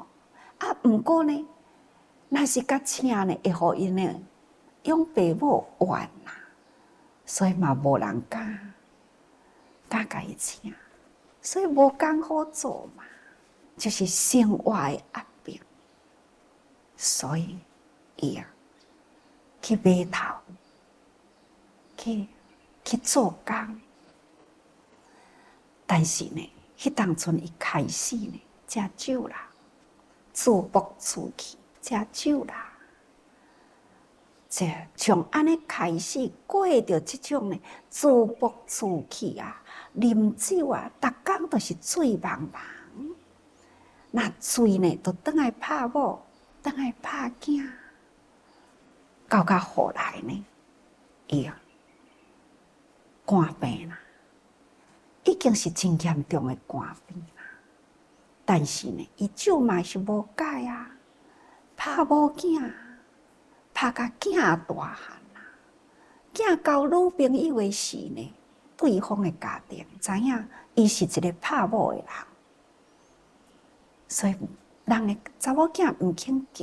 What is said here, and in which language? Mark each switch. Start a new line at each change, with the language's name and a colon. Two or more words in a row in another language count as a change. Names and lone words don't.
Min Nan Chinese: 毋过呢，若是甲请呢，会互因呢用爸母怨啦，所以嘛无人敢甲伊请，所以无工好做嘛，就是生活的压迫。所以伊去码头，去做工。但是呢，迄当阵伊开始呢，食酒啦，自暴自弃，食酒啦，从安尼开始过着即种呢自暴自弃啊，啉酒啊，逐工都是醉茫茫。那醉呢，就倒来拍某，倒来拍囝，到后来呢，伊肝病啦。已经是真严重的肝病啦，但是呢，伊酒嘛是无改啊，拍某囝，拍甲囝大汉啦，囝交女朋友的时呢，对方的家庭知影伊是一个拍某的人，所以人的查某囝毋肯嫁。